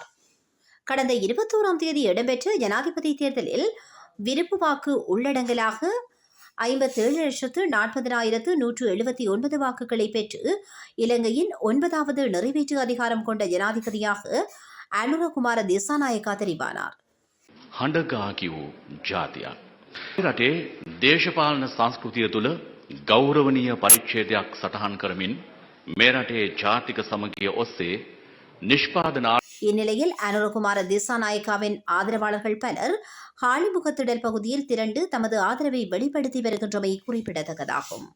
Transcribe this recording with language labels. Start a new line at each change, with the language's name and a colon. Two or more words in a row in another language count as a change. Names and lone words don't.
Tamil: கடந்த 21ஆம் தேதி இடம்பெற்ற ஜனாதிபதி தேர்தலில் விருப்பு வாக்கு உள்ளடங்கலாக 57,40,179 வாக்குகளை பெற்று இலங்கையின் 9வது நிறைவேற்று அதிகாரம் கொண்ட ஜனாதிபதியாக அனுரகுமார திசாநாயக்கா தெரிவானார்.
Sinhala: හඬගාකි වූ ජාතියක්. රටේ දේශපාලන සංස්කෘතිය තුළ ගෞරවනීය පරිච්ඡේදයක් සටහන් කරමින් මේ රටේ ජාතික සමගිය ඔස්සේ නිෂ්පාදන
Tamil: இந்நிலையில் அனுரகுமார திசாநாயக்காவின் ஆதரவாளர்கள் பலர் ஹாலிமுகத்திடல் பகுதியில் திரண்டு தமது ஆதரவை வெளிப்படுத்தி வருகின்றமை குறிப்பிடத்தக்கதாகும்.